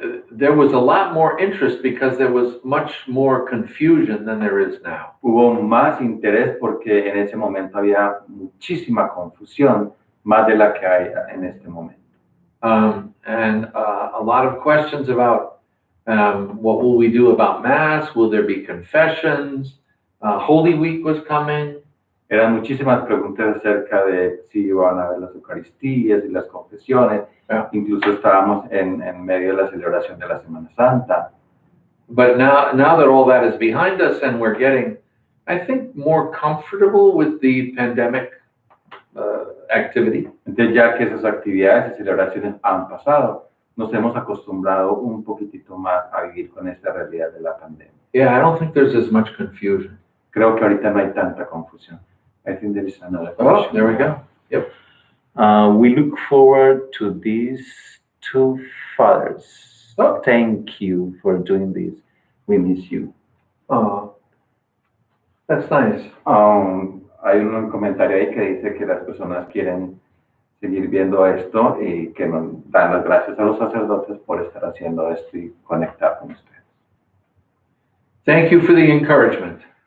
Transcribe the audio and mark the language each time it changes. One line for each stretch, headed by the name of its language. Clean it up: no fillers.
English: there was a lot more interest because there was much more confusion than there is now.
Spanish: hubo más interés porque en ese momento había muchísima confusión, más de la que hay en este momento.
English: and a lot of questions about what will we do about Mass? Will there be confessions? Holy Week was coming.
Spanish: Eran muchísimas preguntas acerca de si iban a haber las Eucaristías y las confesiones. Incluso estábamos en medio de la celebración de la Semana Santa.
English: But now that all that is behind us and we're getting, I think, more comfortable with the pandemic activity.
Spanish: Entonces, ya que esas actividades y celebraciones han pasado, nos hemos acostumbrado un poquitito más a vivir con esta realidad de la pandemia.
English: Yeah, I don't think there's as much confusion.
Spanish: Creo que ahorita no hay tanta confusión.
English: I think there is another Oh, question. there we go. Yep. We look forward to these two fathers. Oh. Thank you for doing this. We miss you. Oh, that's nice.
Spanish: Hay un comentario ahí que dice que las personas quieren seguir viendo esto y que nos dan las gracias a los sacerdotes por estar haciendo esto y conectar con ustedes.
English: Thank you for the encouragement.